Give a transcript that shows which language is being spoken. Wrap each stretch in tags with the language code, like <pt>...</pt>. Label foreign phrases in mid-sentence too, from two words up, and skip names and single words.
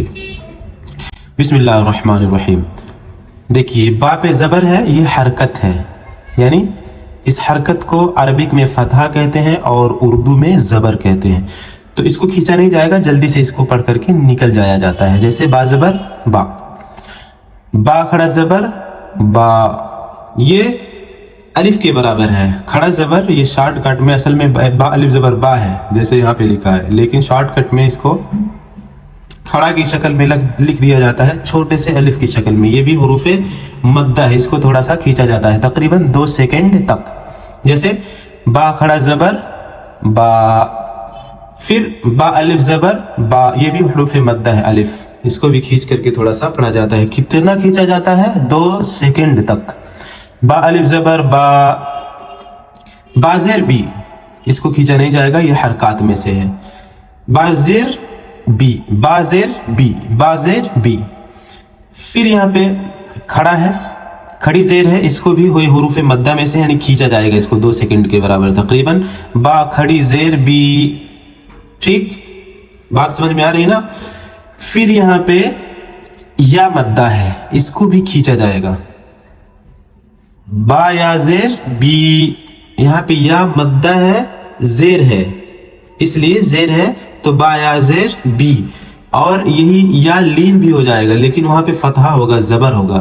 <ur>بسم اللہ الرحمن الرحیم۔ دیکھیے با پہ زبر ہے، یہ حرکت ہے، یعنی اس حرکت کو عربک میں فتحہ کہتے ہیں اور اردو میں زبر کہتے ہیں۔ تو اس کو کھینچا نہیں جائے گا، جلدی سے اس کو پڑھ کر کے نکل جایا جاتا ہے، جیسے با زبر با، با کھڑا زبر با، یہ الف کے برابر ہے۔ کھڑا زبر یہ شارٹ کٹ میں اصل میں با الف زبر با ہے، جیسے یہاں پہ لکھا ہے، لیکن شارٹ کٹ میں اس کو کھڑا کی شکل میں لکھ دیا جاتا ہے، چھوٹے سے الف کی شکل میں۔ یہ بھی حروف مدہ ہے، اس کو تھوڑا سا کھینچا جاتا ہے تقریباً 2 سیکنڈ تک، جیسے با کھڑا زبر با، پھر با الف زبر با، یہ بھی حروف مدہ ہے الف، اس کو بھی کھینچ کر کے تھوڑا سا پڑھا جاتا ہے۔ کتنا کھینچا جاتا ہے؟ 2 سیکنڈ تک۔ با الف زبر با، با زیر بی، اس کو کھینچا نہیں جائے گا، یہ حرکات میں سے ہے۔ با زیر بی، با زیر بی، با زیر بی۔ پھر یہاں پہ کھڑا ہے، کھڑی زیر ہے، اس کو بھی ہوئی حروف مدہ میں سے، یعنی کھینچا جائے گا اس کو 2 سیکنڈ کے برابر تقریباً۔ با کھڑی زیر بی، ٹھیک، بات سمجھ میں آ رہی نا؟ پھر یہاں پہ یا مدہ ہے، اس کو بھی کھینچا جائے گا، با یا زیر بی، یہاں پہ یا مدہ ہے، زیر ہے، اس لیے زیر ہے تو با یا زیر بی, اور یہی یا لین بھی ہو جائے گا لیکن وہاں پہ فتحہ ہوگا, زبر ہوگا.</ur>